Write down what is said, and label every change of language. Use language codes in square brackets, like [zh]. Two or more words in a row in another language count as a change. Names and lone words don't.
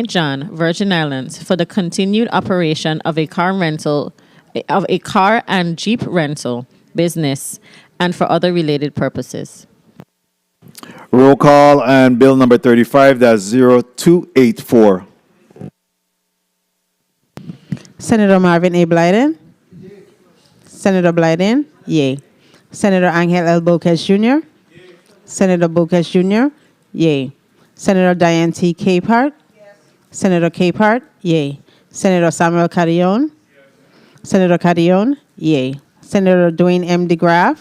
[en] John, Virgin Islands, for the continued operation of a car and Jeep rental business and for other related purposes. Roll call on Bill number 35-0284. Senator Marvin A. Blyden? Senator Blyden, yea. Senator Angel L. Bocas Jr.? Senator Bocas Jr., yea. Senator Diane T. Capehart? Senator Capehart, yea. Senator Samuel Carrion? Senator Carrion, yea. Senator Dwayne M. DeGraff?